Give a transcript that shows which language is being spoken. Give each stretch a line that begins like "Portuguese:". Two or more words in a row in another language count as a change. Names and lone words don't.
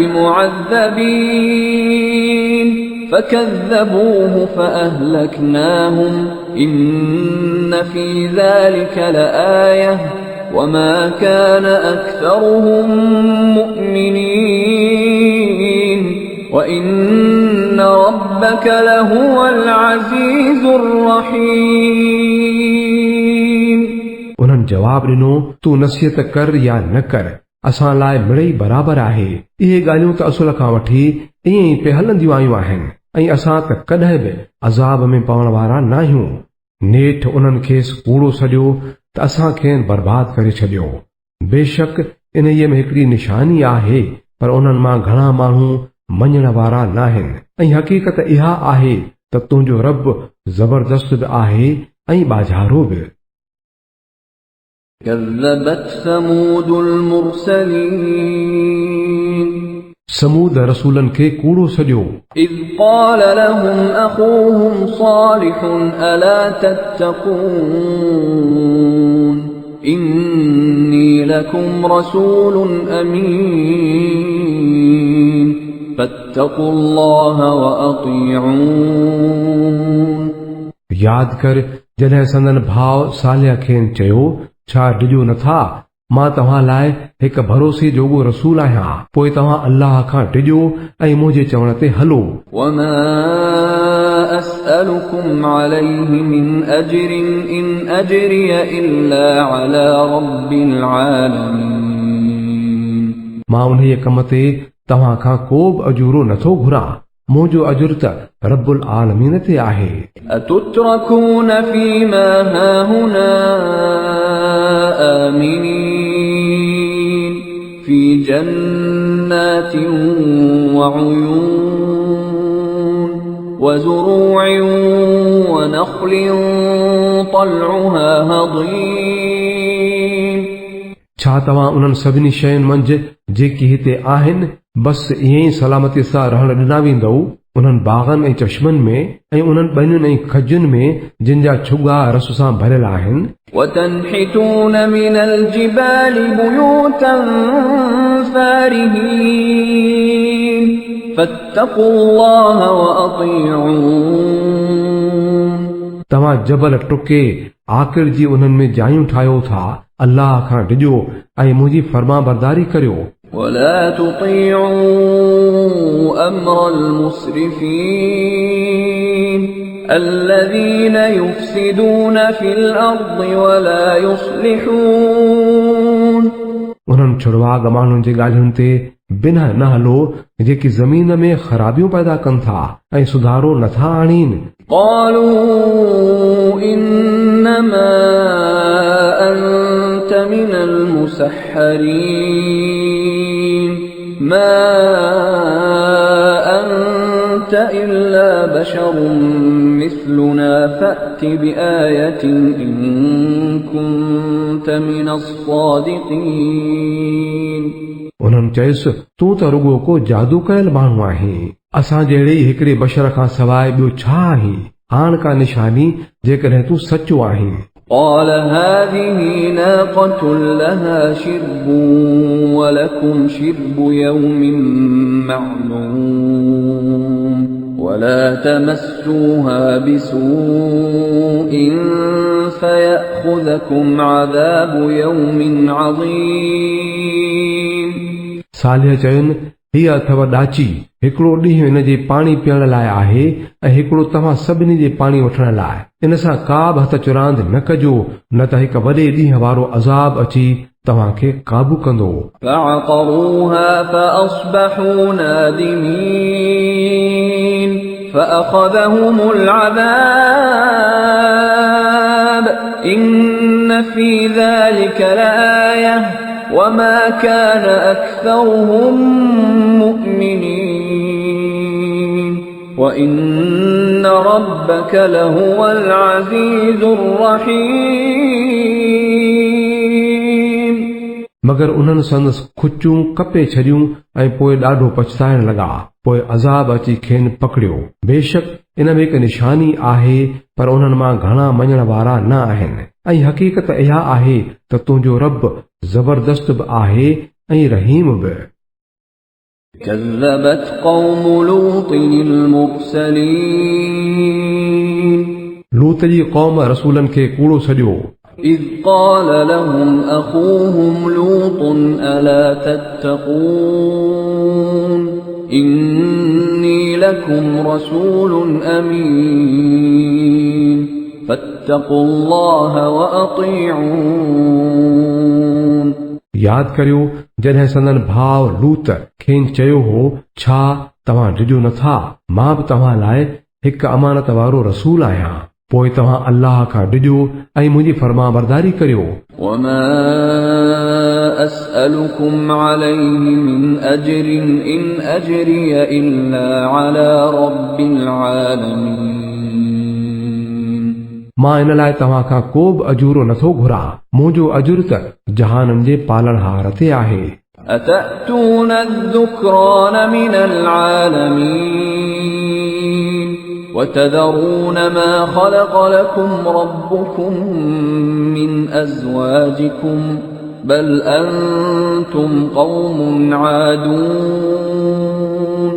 Arabic: بمعذبين فكذبوه فأهلكناهم إن في ذلك لآية وما كان أكثرهم مؤمنين وإن ربك لهو العزيز الرحيم
Sindhi: उन्हनि जवाब ॾिनो, तूं नसीहत कर या न कर, असां लाइ मिड़ई बराबर आहे। इहे ॻाल्हियूं त असुल खां वठी ईअं ई पे हलंदियूं आयूं आहिनि ऐं असां त कॾहिं बि अज़ाब में पवण वारा न आहियूं। नेठि उन्हनि खेसि कूड़ो सॼो त असां खेनि बर्बाद करे छॾियो। बेशक इन में हिकिड़ी निशानी आहे, पर उन्हनि मां घणा माण्हू मञण वारा न आहिनि। ऐं हक़ीक़त इहा आहे त तुंहिंजो रब ज़बरदस्त बि आहे ऐं बाज़ारो बि।
Arabic: كذبت ثمود المرسلين
Sindhi: समूद रसूलनि खे कूड़ो सॼो।
Arabic: إذ قال لهم أخوهم صالح ألا تتقون إني لكم رسول أمين فاتقوا الله وأطيعون
Sindhi: याद कर जॾहिं संदन भाउ सालिया खेनि चयो, छा डिॼो नथा मां तव्हां लाइ हिकु भरोसे जोॻो रसूल आहियां, पोइ तव्हां अल्लाह खां डिॼो ऐं मुंहिंजे चवण ते हलो।
Arabic: وما أسألكم عليه من أجر إن أجري إلا على رب العالمين
Sindhi: मां उन्हीअ कम ते तव्हां खां को बि अजूरो नथो घुरां, मुंहिंजो अजुर त
Arabic: رب العالمين
Sindhi: ते आहे।
Arabic: أتتركون فيما هاهنا آمنين في جنات وعيون وزروع ونخل طلعها هضيم
Sindhi: छा तव्हां उन्हनि सभिनी शयुनि मंझि जेकी हिते आहिनि बस ईअं ई सलामतीअ सां रहण ॾिना वेंदव, उन्हनि बाग़नि ऐं चश्मनि में ऐं उन्हनि ॿनियुनि ऐं खजुनि में जिन जा छुगा रस सां भरियल आहिनि।
Arabic: وتنحتون من الجبال بيوتا فارهين فاتقوا الله وأطيعون
Sindhi: तव्हां जबल टुके आख़िर जी उन्हनि में जायूं ठाहियो था, अल्लाह खां डिॼो ऐं मुंहिंजी फर्मा बरदारी करियो।
Arabic: ولا تطيعوا أمر المسرفين الذين يفسدون في الأرض ولا يصلحون
Sindhi: उन्हनि छुड़वाग माण्हुनि जी ॻाल्हियुनि ते बिना न हलो जेकी ज़मीन में ख़राबियूं पैदा कनि था ऐं सुधारो नथा आणीनि
Arabic: قالوا إنما أنت من المسحرين ما أنت إلا بشر مثلنا فأت بآية إن كنت من الصادقين
Sindhi: उन्हनि चयुसि तूं त रुगो को जादू कयल माण्हू आहीं असां जहिड़े हिकिड़े बशर खां सवाइ ॿियो छा आहीं आण का निशानी जेकॾहिं तूं सचो आहीं
Arabic: قال هذه ناقة لها شرب ولكم شرب يوم معلوم ولا تمسوها بسوء فيأخذكم عذاب يوم عظيم
Sindhi: सालिह चयुनि हीअ अथव ॾाची हिकिड़ो ॾींहुं हिन जे पाणी पीअण लाइ आहे ऐं हिकिड़ो तव्हां सभिनी जे पाणी वठण लाइ इन सां का बि हथ चुरांद न कजो न त हिकु वॾे ॾींहं वारो अज़ाब अची तव्हांखे काबू कंदो
Arabic: فعقروها فأصبحوا نادمين فأخذهم العذاب إن في ذلك لآية وما كان أكثرهم مؤمنين وإن ربك لهو العزيز الرحيم
Sindhi: मगर उन्हनि संदसि खुचूं कपे छॾियूं ऐं पोइ ॾाढो पछताइण लॻा पोइ अज़ाब अची खेनि पकड़ियो बेशक इन में हिकु निशानी आहे पर उन्हनि मां घणा मञण वारा न आहिनि ऐं हक़ीक़त इहा आहे त तुंहिंजो रब ज़बरदस्त बि आहे ऐं रहीम बि
Arabic: كذبت قوم لوط المرسلين
Sindhi: लूत जी क़ौम रसूलनि खे कूड़ो सॼो
Arabic: إذ قال لهم أخوهم لوط ألا تتقون إني لكم رسول أمين فاتقوا الله وأطيعون
Sindhi: यादि करियो जॾहिं संदन भाउ लूत खेनि चयो हो छा तव्हां डिॼो नथा मां बि तव्हां लाइ हिकु अमानत वारो रसूल आहियां पोइ तव्हां अल्लाह खां डिॼो ऐं मुंहिंजी फरमाबरदारी करियो
Arabic: وما أسألكم عليه من أجر إن أجري إلا على رب العالمين
Sindhi: मां इन लाइ तव्हां खां को बि अजूरो नथो घुरां मुंहिंजो अजुर त जहाननि जे पालणहार ते आहे
Arabic: أتأتون الذكران من العالمين وتذرون ما خلق لكم ربكم من أزواجكم بل أنتم قوم عادون